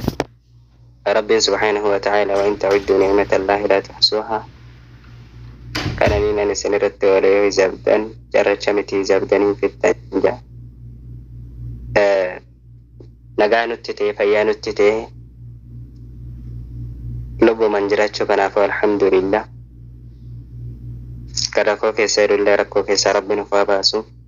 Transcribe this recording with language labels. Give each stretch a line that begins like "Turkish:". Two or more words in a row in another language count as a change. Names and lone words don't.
Arabic: رب سبحانه وتعالى وإن تعدوا نعمة الله لا تحصوها
Oromo: kananiin ani isinirratti oolee yoo hizabdan jarracha miti hizabdanii fittan jaa. Nagaa nutti ta'e fayyaa nutti ta'e lubbumaan jiraachuu kanaaf alhamdulillah. Kan rakkoo keessa jirullee rakkoo keessaa Rabbi nuuf haa baasu.